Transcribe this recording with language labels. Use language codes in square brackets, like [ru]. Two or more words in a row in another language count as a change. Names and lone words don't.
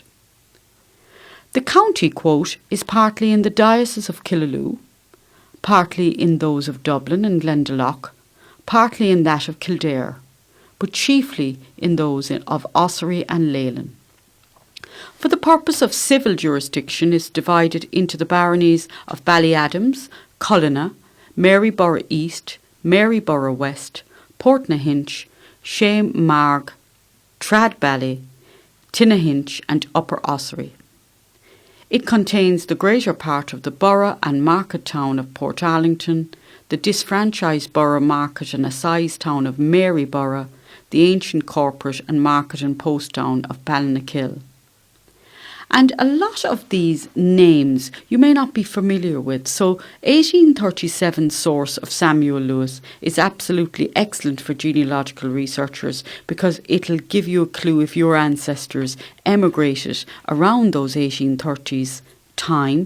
[en] The county, quote, is partly in the diocese of Killaloe, partly in those of Dublin and Glendalough, partly in that of Kildare, but chiefly in those of Ossory and Leyland. For the purpose of civil jurisdiction is divided into the baronies of Ballyadams, Cullina, Maryborough East, Maryborough West, Portnahinch, Shamarg, Tradbally, Tinnahinch and Upper Ossory. It contains the greater part of the borough and market town of Portarlington, the disfranchised borough market and assize town of Maryborough, the ancient corporate and market and post town of Balnakill. And a lot of these names you may not be familiar with, so 1837 source of Samuel Lewis is absolutely excellent for genealogical researchers because it'll give you a clue if your ancestors emigrated around those 1830s time.